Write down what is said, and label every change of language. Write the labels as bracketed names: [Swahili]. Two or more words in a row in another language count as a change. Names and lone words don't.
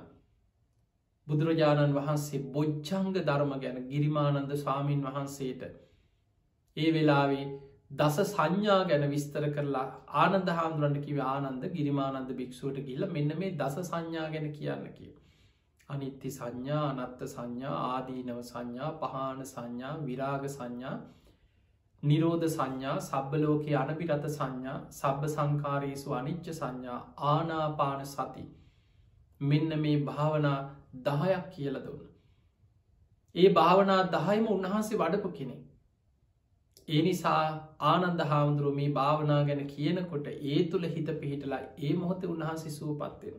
[Sinhala] බුදුරජාණන් වහන්සේ බොජ්ජංග ධර්ම ගැන ගිරිමානන්ද ස්වාමීන් වහන්සේට ඒ වෙලාවේ දස සංඥා ගැන විස්තර කරලා ආනන්ද හාමුදුරන්ට කිව්වේ ආනන්ද ගිරිමානන්ද භික්ෂුවට ගිහිල්ලා මෙන්න මේ දස සංඥා ගැන කියන්න කියලා. අනිත්‍ය සංඥා, අනත්ත් සංඥා, ආදීනව සංඥා, පහාන සංඥා, විරාග සංඥා, නිරෝධ සංඥා, [Pali] සබ්බ ලෝකේ අනබිරත [Sinhala] සංඥා, [Pali] සබ්බ සංකාරේසු අනිච්ච [Sinhala] සංඥා, [Pali] ආනාපාන සති. [Sinhala] මෙන්න මේ භාවනා 10ක් කියලා දුන්න. ඒ භාවනා 10ම උන්වහන්සේ වඩපු කෙනෙක්. ඒ නිසා ආනන්ද හාමුදුරුවෝ මේ භාවනා ගැන කියනකොට ඒ තුළ හිත පිහිටලා ඒ මොහොතේ උන්වහන්සේ සුවපත් වෙනවා.